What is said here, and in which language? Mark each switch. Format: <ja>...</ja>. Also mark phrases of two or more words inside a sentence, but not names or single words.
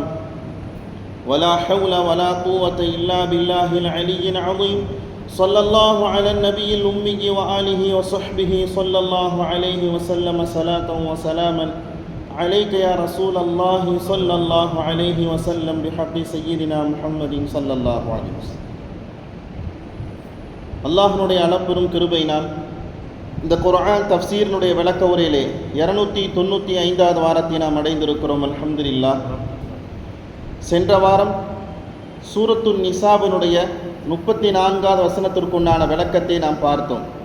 <ar>ولا حول ولا قوة إلا بالله العلي العظيم. صلى الله على النبي الأمي وآله وصحبه صلى الله عليه وسلم صلاة وسلاما عليك يا رسول الله صلى الله عليه وسلم بحق سيدنا محمد صلى الله عليه وسلم.</ar> <ta>அல்லாஹ்வுடைய அளப்பெரும் கிருபையினால் இந்த குர்ஆன் தஃப்சீரினுடைய விளக்க உரையிலே 295வது வாரத்தை நாம் அடைந்திருக்கிறோம். அல்ஹம்துலில்லாஹ். சென்ற வாரம் சூரத்துன் நிசாவினுடைய 34வது வசனத்திற்குண்டான விளக்கத்தை நாம் பார்த்தோம்.</ta>